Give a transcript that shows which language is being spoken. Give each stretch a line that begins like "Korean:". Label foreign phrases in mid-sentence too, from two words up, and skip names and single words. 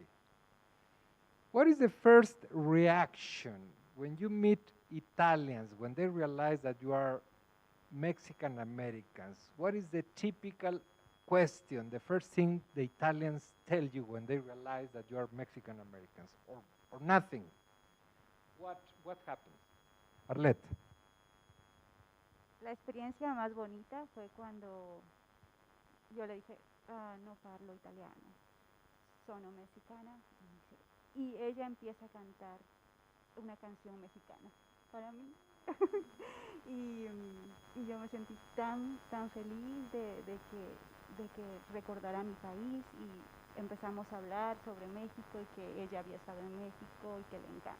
English: What is the first reaction when you meet Italians, when they realize that you are Mexican Americans? What is the typical question, the first thing the Italians tell you when they realize that you are Mexican Americans, or nothing? What happens? Arlette.
Spanish: La experiencia más bonita fue cuando yo le dije,
Italian: no parlo italiano, sono mexicana,
Spanish: y ella empieza a cantar una canción mexicana para mí. y yo me sentí tan feliz de que recordara mi país, y empezamos a hablar sobre México y que ella había estado en México y que le encanta.